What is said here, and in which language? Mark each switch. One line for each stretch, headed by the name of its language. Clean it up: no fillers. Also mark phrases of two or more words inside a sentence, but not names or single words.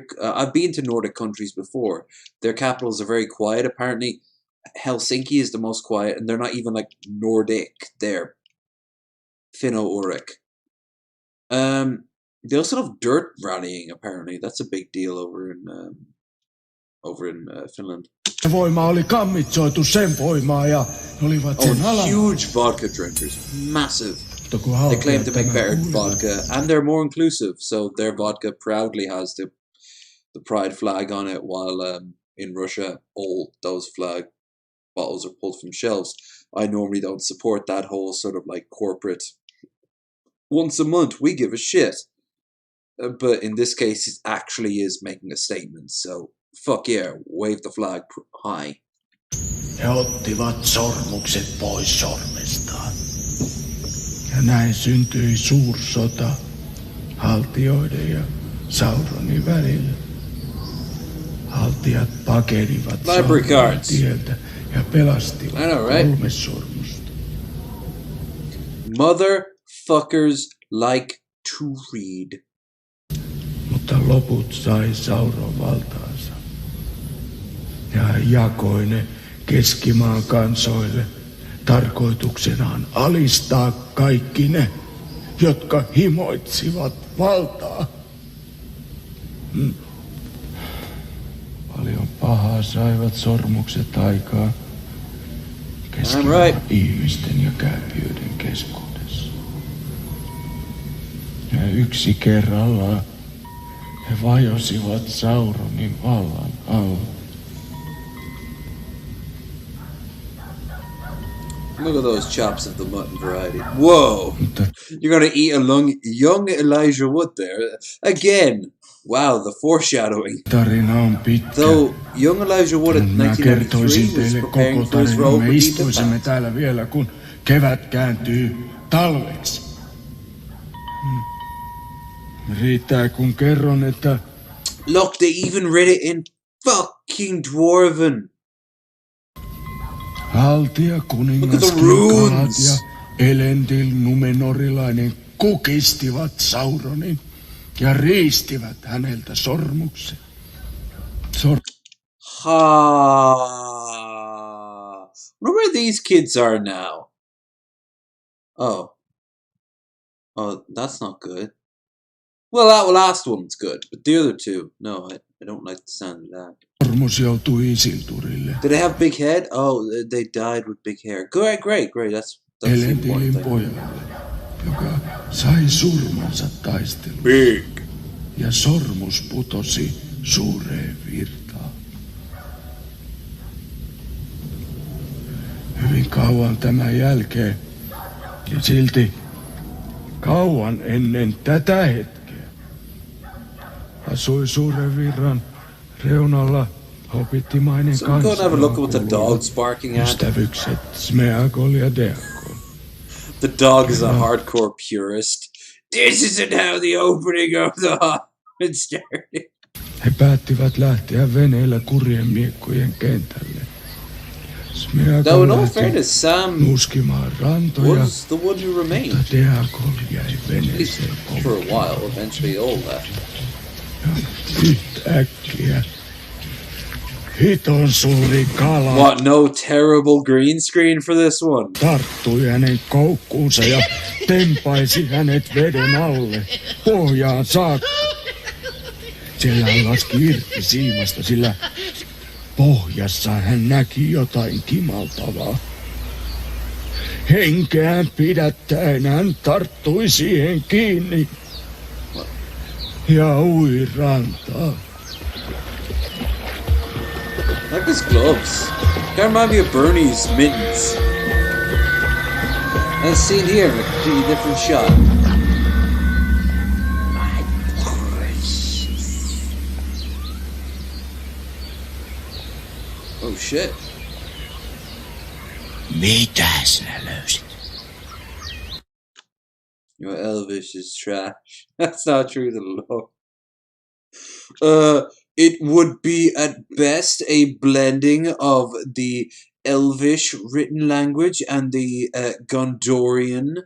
English: I've been to Nordic countries before. Their capitals are very quiet. Apparently, Helsinki is the most quiet, and they're not even like Nordic. They're Finno-Ugric. They also have dirt rallying. Apparently, that's a big deal over in Finland.
Finnish: Voima oli kammitsoitu sen voimaa ja olivat sen
English: huge vodka drinkers, massive. They claim to make better vodka, and they're more inclusive. So their vodka proudly has the pride flag on it, while in Russia, all those flag bottles are pulled from shelves. I normally don't support that whole sort of like corporate. Once a month, we give a shit. But in this case, it actually is making a statement. So fuck yeah, wave the flag high.
Finnish: He ottivat sormukset pois sormestaan. Ja näin syntyi suursota haltioiden ja Sauronin välillä. Haltijat pakenivat Sauronin tieltä ja pelastivat 3 sormusta.
English: Motherfuckers like to read.
Finnish: Mutta loput sai Sauron valtaansa. Ja hän jakoi ne Keskimaan kansoille tarkoituksenaan alistaa kaikki ne, jotka himoitsivat valtaa. Paljon pahaa saivat sormukset aikaan Keskimaan ihmisten ja kääpiöiden keskuudessa. Ja yksi kerrallaan he vajosivat Sauronin vallan alla.
English: Look at those chops of the mutton variety. Whoa! You're gonna eat a young Elijah Wood there. Again! Wow, the foreshadowing. Though young Elijah Wood at 1993 was preparing for his role,
Finnish: me istuisimme täällä vielä, kun kevät kääntyy talveksi. Riittää, kun kerron, että...
English: Look, they even read it in fucking Dwarven.
Finnish: Haltia kuningas Gil-galad ja Elendil Numenorilainen kukistivat Sauronin ja riistivät häneltä sormuksen.
English: Wonder where these kids are now. Oh, that's not good. Well, that last one's good, but the other two, no, I don't like the sound of that. Did they have big head? Oh, they died with big hair. Great. That's
Finnish: Elendilin pojalle, joka sai surmansa taistelun.
English: Big.
Finnish: Ja sormus putosi suureen virtaan. Hyvin kauan tämän jälkeen ja silti kauan ennen tätä hetkeä asui suuren virran reunalla hobittimainen ystävykset Smeagol ja Deagol.
English: The dog is a hardcore purist. This isn't how the opening of the Hobbit started.
Finnish: He päättivät lähteä veneellä kurjen miekkojen kentälle.
English: Though in all fairness, Sam
Finnish: nuskimaan rantoja,
English: was the one who remained.
Finnish: Mutta Deagol jäi veneeseen
English: for a while. Eventually they all left.
Finnish: Yhtäkkiä hiton suuri kala.
English: What, no terrible green screen for this one?
Finnish: Tarttui hänen koukkuunsa ja tempaisi hänet veden alle pohjaan saakka. Siellä hän laski irti siimasta, sillä pohjassa hän näki jotain kimaltavaa. Henkeään pidättäen hän tarttui siihen kiinni ja ui rantaan.
English: Like his gloves. Kind of remind me of Bernie's mittens. As seen here in a completely different shot. My precious. Oh shit.
Finnish: Mitä sinä löysit?
English: Your Elvish is trash. That's not true to the Lord. It would be at best a blending of the Elvish written language and the Gondorian.